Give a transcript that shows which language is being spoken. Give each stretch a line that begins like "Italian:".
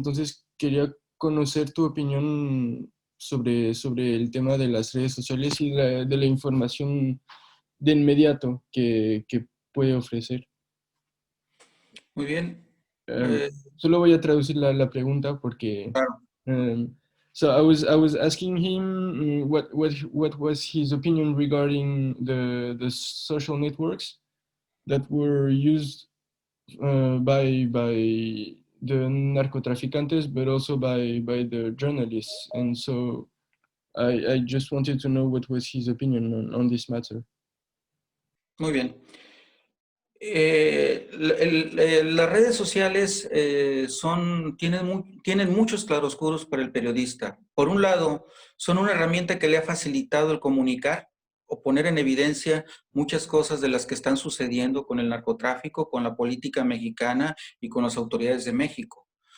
Spanish: Entonces quería conocer tu opinión sobre el tema de las redes sociales y de la información de inmediato que puede ofrecer. Muy bien. Solo voy a traducir la pregunta porque... Claro.
English: So I was asking him what was his opinion regarding the social networks that were used by the narcotraficantes, but also by the journalists. And so I just wanted to know what was his opinion on this matter.
Spanish: Muy bien. Las redes sociales tienen muchos claroscuros para el periodista. Por un lado, son una herramienta que le ha facilitado el comunicar o poner en evidencia muchas cosas de las que están sucediendo con el narcotráfico, con la política mexicana y con las autoridades de México.